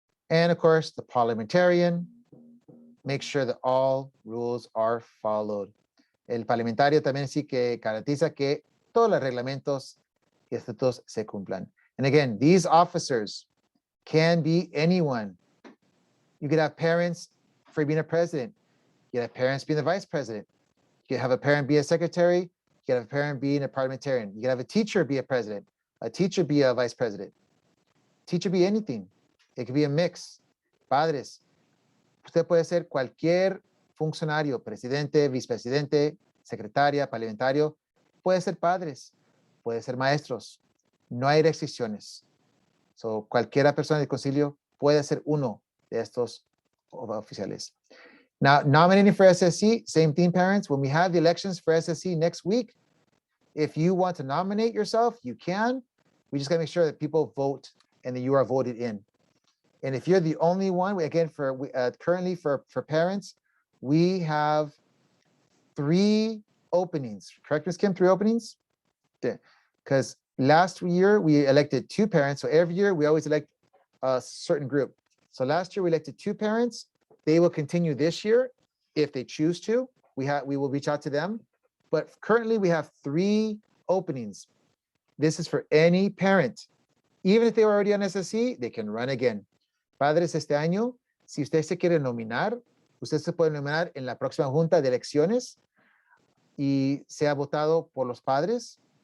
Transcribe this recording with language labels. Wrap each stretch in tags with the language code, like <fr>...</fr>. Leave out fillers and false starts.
<en>And of course, the parliamentarian makes sure that all rules are followed.</en> <es>El parlamentario también sí que garantiza que todos los reglamentos y estatutos se cumplan.</es> <en>And again, these officers can be anyone. You could have parents for being a president. You could have parents being the vice president. You could have a parent be a secretary. You could have a parent being a parliamentarian. You could have a teacher be a president. A teacher be a vice president. Teacher be anything. It could be a mix.</en> <es>Padres. Usted puede ser cualquier funcionario, presidente, vicepresidente, secretaria, parlamentario. Puede ser padres. Puede ser maestros. No hay restricciones.</es> <en>So,</en> <es>cualquiera persona del concilio puede ser uno de estos oficiales.</es> <en>Now, nominating for SSC, same thing, parents. When we have the elections for SSC next week, if you want to nominate yourself, you can. We just got to make sure that people vote and that you are voted in. And if you're the only one, again, currently for parents, we have 3 openings. Correct, Ms. Kim? 3 openings? Because Last year, we elected 2 parents. So every year, we always elect a certain group. So last year, we elected 2 parents. They will continue this year if they choose to. We will reach out to them. But currently, we have 3 openings. This is for any parent. Even if they were already on SSC, they can run again.</en> <es>Padres, este año, si usted se quiere nominar, usted se puede nominar en la próxima junta de elecciones y sea votado por los padres.</es>